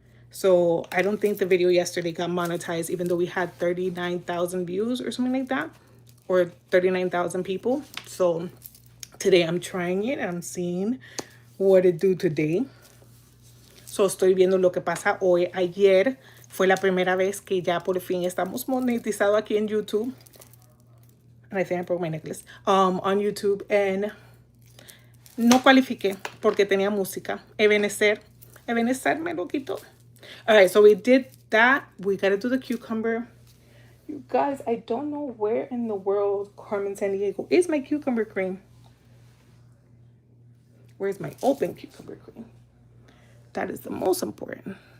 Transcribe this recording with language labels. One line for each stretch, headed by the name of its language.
English: So I don't think the video yesterday got monetized, even though we had 39,000 views or something like that, or 39,000 people. So today I'm trying it and I'm seeing what it do today.
Spanish: So estoy viendo lo que pasa hoy. Ayer fue la primera vez que ya por fin estamos monetizados aquí en YouTube.
English: And I think I broke my necklace. On YouTube.
Spanish: And no cualifiqué porque tenía música.
English: Ebenezer
Spanish: me lo quitó.
English: All right, so we did that. We got to do the cucumber. You guys, I don't know where in the world Carmen Sandiego is my cucumber cream. Where's my open cucumber cream? That is the most important.